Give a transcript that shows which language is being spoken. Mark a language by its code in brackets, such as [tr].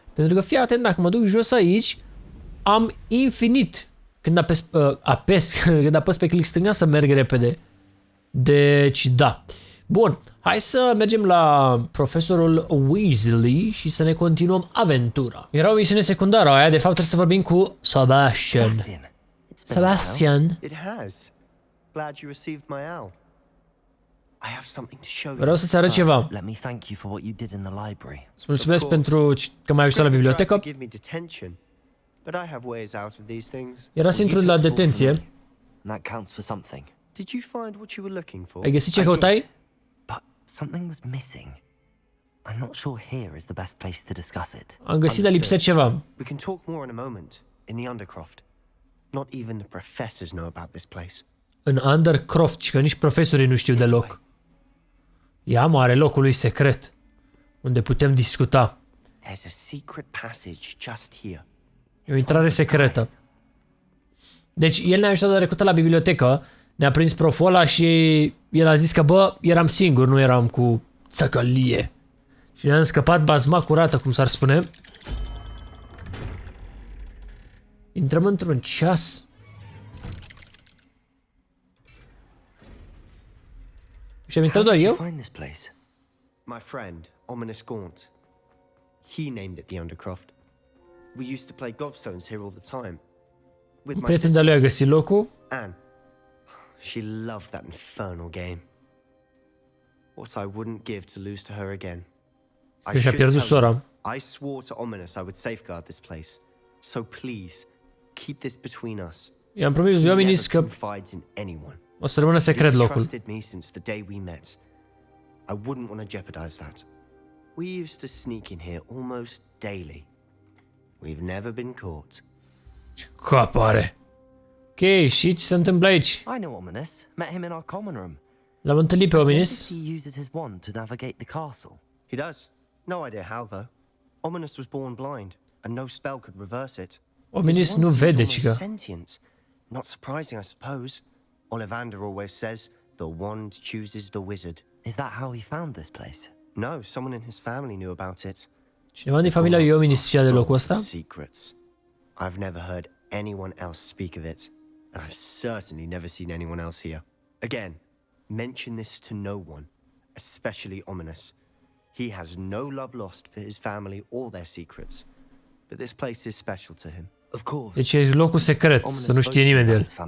[ro] Pentru că fii atent, dacă mă duc jos aici, am infinit când când apăs pe click stânga să merg repede. Deci da. Bun, hai să mergem la profesorul Weasley și să ne continuăm aventura. Era o misiune secundară aia, de fapt trebuie să vorbim cu Sebastian. Sebastian. [en] Glad you received my owl. I have something to show you. [ro] Vreau să-ți arăt ceva. [en] Let me thank you for what you did in the library. [ro] Îți mulțumesc pentru că m-ai ajutat la bibliotecă. [en] But I have ways out of these things. [ro] Era să intru la detenție. [en] That counts for something. Did you find what you were looking for? [ro] Ai găsit ce căutai? [en] But something was missing. I'm not sure here is the best place to discuss it. [ro] Am găsit, dar lipsea ceva. [en] We can talk more in a moment in the Undercroft. Not even the professors know about this place. [ro] În Undercroft, că nici profesorii nu știu deloc. Ia mare locul lui secret, unde putem discuta. [en] There's a secret passage just here. [ro] E o intrare secretă. Deci el ne-a ajutat de trecută la bibliotecă, ne-a prins proful ăla și el a zis că bă, eram singur, nu eram cu țăcălie. Și ne-am scăpat bazma curată, cum s-ar spune. Intrăm într-un ceas. Și am intrat doar eu? [en] My friend, Ominous Gaunt. He named it the Undercroft. We used to play gobstones here all the time. With my [ro] Prieten de-a lui a găsit locul. Anne. [en] She loved that infernal game. What I wouldn't give to lose to her again. [ro] Deci a pierdut sora. [en] I swore to Ominous I would safeguard this place. So please, keep this between us. [ro] I-am promis lui Ominous că o să rămână secret locul. [en] Me since the day we met. I wouldn't want to jeopardize that. We used to sneak in here almost daily. We've never been caught. [ro] Ce cap are. Ok, și ce se întâmplă aici? [en] I know Ominous. Met him in our common room. [ro] L-am întâlnit pe Ominous. [en] He uses his wand to navigate the castle. He does. No idea how though. Ominous was born blind, and no spell could reverse it. [ro] Ominous nu vede, cică. [en] Not surprising, I suppose. Ollivander always says the wand chooses the wizard. Is that how he found this place? No, someone in his family knew about it. [ro] Cineva din familia lui Ominous știa de locul ăsta? [en] Secrets. I've never heard anyone else speak of it, and I've certainly never seen anyone else here. Again, mention this to no one, especially Ominous. He has no love lost for his family or their secrets, but this place is special to him. Of course. [ro] Deci e locul secret, să nu știe nimeni de el.